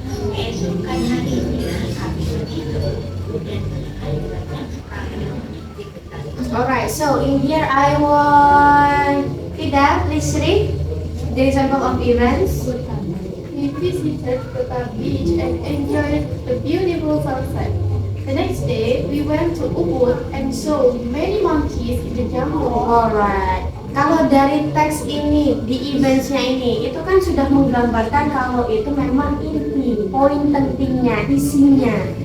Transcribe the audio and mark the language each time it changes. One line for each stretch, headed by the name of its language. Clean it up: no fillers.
Indonesian: Keesokan harinya kami bertidur dan melihat banyak sekali di dekat.
English: alright, so in here I want Fida, please read the example of events. We visited Kuta Beach and enjoyed the beautiful sunset. The next day, we went to Ubud and saw many monkeys in the jungle.
Indonesian: Alright, kalau dari teks ini di eventsnya ini itu kan sudah menggambarkan kalau itu memang inti, poin pentingnya, isinya.